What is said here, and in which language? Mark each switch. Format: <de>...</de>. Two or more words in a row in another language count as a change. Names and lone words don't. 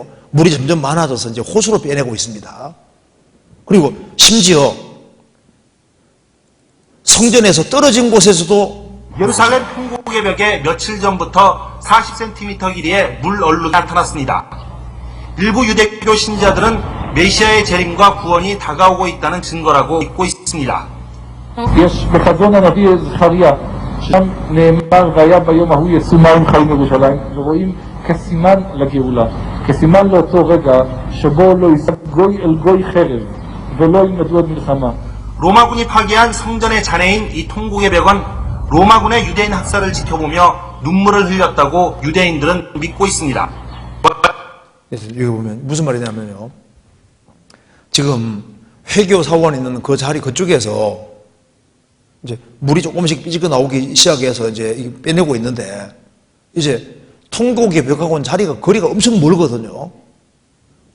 <ko>물이 점점 많아져서 이제 호수로 빼내고 있습니다. 그리고 심지어 성전에서 떨어진 곳에서도 예루살렘 통곡의 벽에 며칠 전부터 40cm 길이의 물 얼룩이 나타났습니다. 일부 유대교 신자들은 메시아의 재림과 구원이 다가오고 있다는 증거라고 믿고 있습니다.</ko> <he>שם נאמר והיה ביום ההוא יצאו מים חיים ירושלים ורואים כסימן לגאולה, כסימן לאותו רגע שבו לא יישא גוי אל גוי חרב ולא ילמדו עוד מלחמה.</he> <ko>로마군이 파괴한 성전의 잔해인 이 통곡의 벽은 로마군의 유대인 학살을 지켜보며 눈물을 흘렸다고 유대인들은 믿고 있습니다. 여기 보면 무슨 말이냐면요. 지금 회교 사원 있는 그 자리 그쪽에서 이제 물이 조금씩 삐지고 나오기 시작해서 이제 빼내고 있는데 이제 통곡의 벽하고는 거리가 엄청 멀거든요.</ko>